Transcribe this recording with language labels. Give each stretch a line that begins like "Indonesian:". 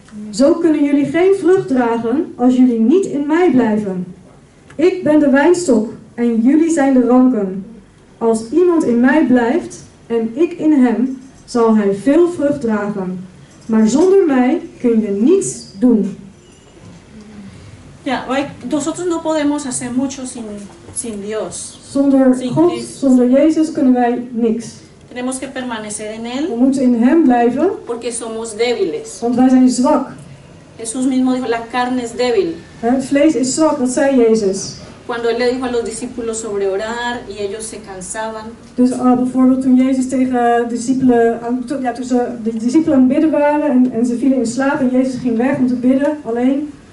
Dutch: Zo kunnen jullie geen vrucht dragen als jullie niet in mij blijven. Ik ben de wijnstok en jullie zijn de ranken. Als iemand in mij blijft en ik in hem, zal hij veel vrucht dragen. Maar zonder mij kun je niets doen.
Spanish: Ya, nosotros no podemos hacer mucho sin Dios.
Dutch: Zonder
Spanish: Sin
Dutch: God, Christus. zonder Jezus kunnen wij niks.
Spanish: Tenemos que permanecer en
Dutch: We
Spanish: Él
Dutch: moeten in hem blijven,
Spanish: porque somos débiles.
Dutch: want wij zijn zwak.
Spanish: Jesús mismo dijo, la carne es débil.
Dutch: Het vlees is zwak, dat zei Jezus.
Spanish: Cuando Él le dijo a los discípulos sobre orar y ellos se cansaban,
Dutch: Dus bijvoorbeeld toen Jezus tegen de discipelen, toen ze de discipelen aan het bidden waren en ze vielen in slaap en Jezus ging weg om te bidden, alleen.